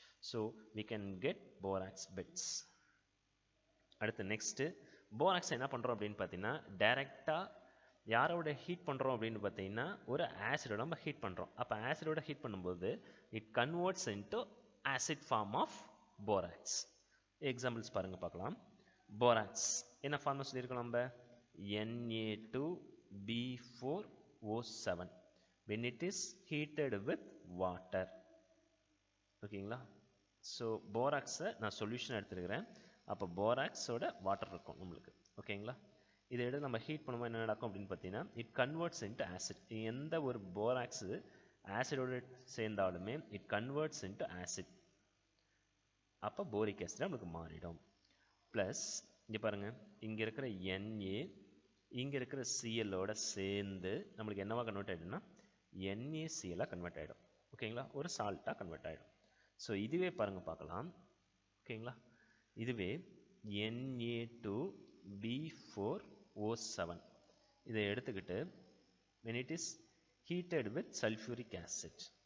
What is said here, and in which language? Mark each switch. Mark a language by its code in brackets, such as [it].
[ta] So [en] we can get borax beds. [ta] அடுத்து next borax என்ன பண்ணுறோம் அப்படின்னு பார்த்தீங்கன்னா, டைரெக்டாக யாரோட ஹீட் பண்ணுறோம் அப்படின்னு பார்த்தீங்கன்னா, ஒரு ஆசிடோட நம்ம ஹீட் பண்ணுறோம். அப்போ ஆசிடோட ஹீட் பண்ணும்போது [en] It converts into acid form of borax. [ta] Examples பாருங்கள் பார்க்கலாம். போராக்ஸ் என்ன ஃபார்ம் சொல்லியிருக்கோம் நம்ம, [en] Na2B4O7 when it is heated with water. [ta] ஓகேங்களா. ஸோ போராக்ஸை நான் சொல்யூஷன் எடுத்துருக்கிறேன். அப்போ போராக்ஸோட வாட்டர் இருக்கும் நம்மளுக்கு. ஓகேங்களா. இதை எடுத்து நம்ம ஹீட் பண்ணும்போது என்ன நடக்கும் அப்படின்னு பார்த்தீங்கன்னா, [en] It converts into acid. [ta] எந்த ஒரு borax ஆசிடோடு சேர்ந்தாலுமே [en] It converts into acid. [ta] அப்போ போரிக் ஆசிட் நம்மளுக்கு மாறிடும். ப்ளஸ் இங்கே பாருங்கள், இங்கே இருக்கிற Na இங்கே இருக்கிற சிஎல்லோட சேர்ந்து நம்மளுக்கு என்னவா கன்வெர்ட் ஆகிடும்னா NaCl கன்வெர்ட் ஆகிடும். ஓகேங்களா. ஒரு சால்ட்டாக கன்வெர்ட் ஆகிடும். ஸோ இதுவே பாருங்கள் பார்க்கலாம். ஓகேங்களா. [en] இதுவே Na2B4O7 [ta] இதை எடுத்துக்கிட்டு [en] when it is heated with sulfuric acid.